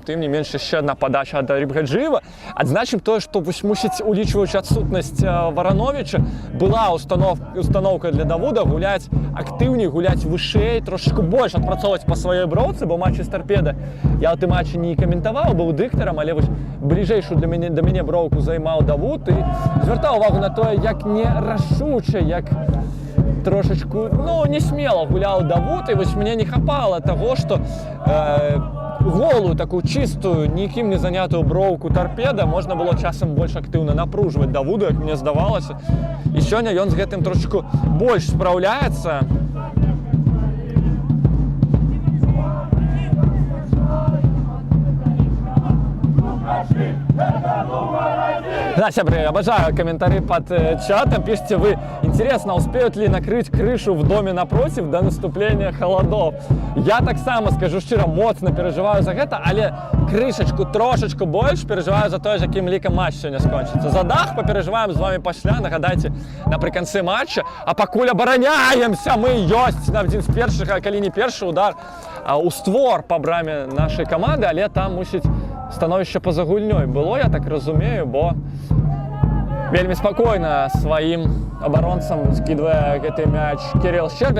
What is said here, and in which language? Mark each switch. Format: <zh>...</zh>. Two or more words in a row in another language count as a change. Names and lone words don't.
<be>Тым не менш, яшчэ адна падача ад Рибгаджиева. Адзначым тое, што мусіць, улічваючы адсутнасць Варановича, была установка для Давуда гуляць актыўней, гуляць вышэй, трошечку больш адпрацоўваць па сваёй броўцы, бо матчы з Торпеда я ў тым матчы не каментаваў, быў дыктарам, але вось бліжэйшую да мяне броўку займаў Давуд і звяртаў увагу на тое, як нерашуча, як трошечку, ну,</be> <ru>не смело гулял Давуд, и вот мне не хапало того, что голую, такую чистую,</ru> <be>нікім не занятую броўку Торпеда можна было часам больш актыўна напружваць Давуду, як мне здавалася. І сёння ён з гэтым трошечку больш спраўляецца. Да, сябры,</be> <ru>обожаю комментарии под чатом. Пишите вы, интересно, успеют ли накрыть крышу в доме напротив до наступления холодов.</ru> <be>Я так само, скажу шчыра, моцна переживаю за гэта, але крышечку трошечку</be> <ru>больше переживаю за то,</ru> <be>яким лікам матч сёння скончыцца. За дах</be> <ru>попереживаем з вами</ru> <be>пасля, нагадайце, напрыканцы матча. А пакуль абараняемся, мы ёсць на адзін з першых, а калі не першы удар у створ по браме нашай каманды, але там мусіць становішча поза гульнёй было, я так разумею, бо вельмі спакойна сваім абаронцам скідвае гэты мяч Кирилл Щербин.</be>